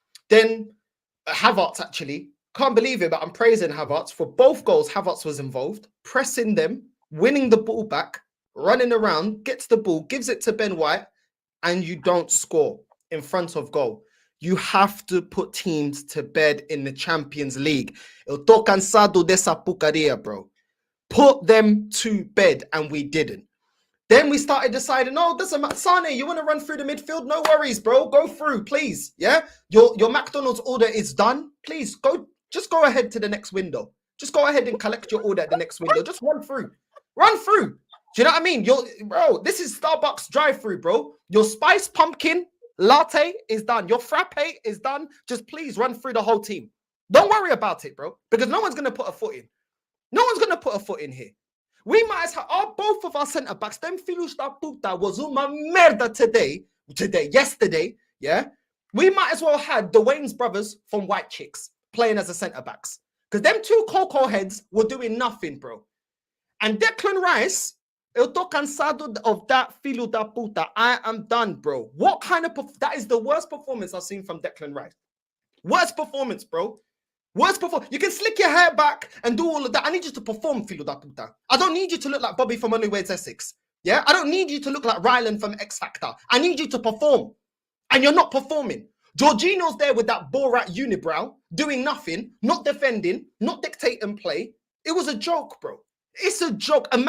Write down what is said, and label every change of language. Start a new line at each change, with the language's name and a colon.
English: Then Havertz, actually, can't believe it, but I'm praising Havertz. For both goals, Havertz was involved, pressing them, winning the ball back, running around, gets the ball, gives it to Ben White, and you don't score in front of goal. You have to put teams to bed in the Champions League.
Portuguese: Eu tô cansado dessa porcaria, bro.
English: Put them to bed, and we didn't. Then we started deciding, doesn't matter. Sane, you want to run through the midfield? No worries, bro. Go through, please. Yeah? Your McDonald's order is done. Please, just go ahead to the next window. Just go ahead and collect your order at the next window. Just run through. Run through. Do you know what I mean? Bro, this is Starbucks drive-through, bro. Your spiced pumpkin latte is done. Your frappe is done. Just please run through the whole team. Don't worry about it, bro, because no one's going to put a foot in. No one's going to put a foot in here. We might as well, both of our centre-backs, them
Portuguese: filhos da puta
English: was
Portuguese: uma merda
English: yesterday, yeah? We might as well have the Wayne's brothers from White Chicks playing as a centre-backs. Because them two cocoa heads were doing nothing, bro. And
Portuguese: Declan Rice, eu tô cansado
English: of that
Portuguese: filho da puta.
English: I am done, bro. What kind of... That is the worst performance I've seen from Declan Rice. Worst performance, bro. Worst performance. You can slick your hair back and do all of that. I need you to perform,
Portuguese: filho da puta.
English: I don't need you to look like Bobby from Only Wears Essex. Yeah? I don't need you to look like Ryland from X Factor. I need you to perform. And you're not performing. Jorginho's there with that Borat unibrow, doing nothing, not defending, not dictating play. It was a joke, bro. It's a joke.